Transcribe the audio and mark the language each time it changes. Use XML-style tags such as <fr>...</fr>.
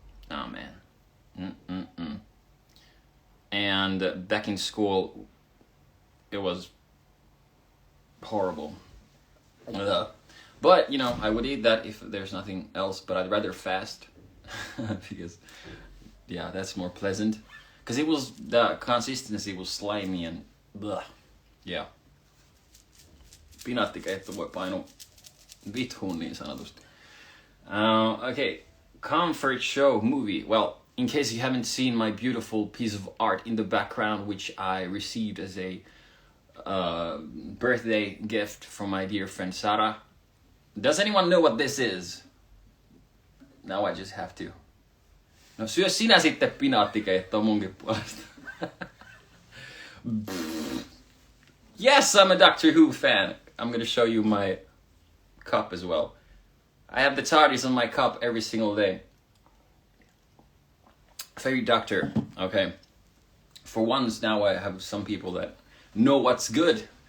<en>Oh man. And back in school, it was horrible. But, you know, I would eat that if there's nothing else, but I'd rather fast. Because, yeah, that's more pleasant. Because it was, the consistency was slimy and blah. Yeah.</en> <fi>Pinaattikeitto voi painua vithuun niin sanotusti.</fi> <en>Okay, comfort show movie. Well, in case you haven't seen my beautiful piece of art in the background, which I received as a birthday gift from my dear friend Sarah. Does anyone know what this is? Now I just have to.</en> <fi>No syö sinä sitten pinaattikeittoa munkin puolesta.</fi> <en>Yes, I'm a Doctor Who fan. I'm gonna show you my cup as well. I have the TARDIS on my cup every single day. Favorite Doctor. Okay. For once now I have some people that know what's good.</en>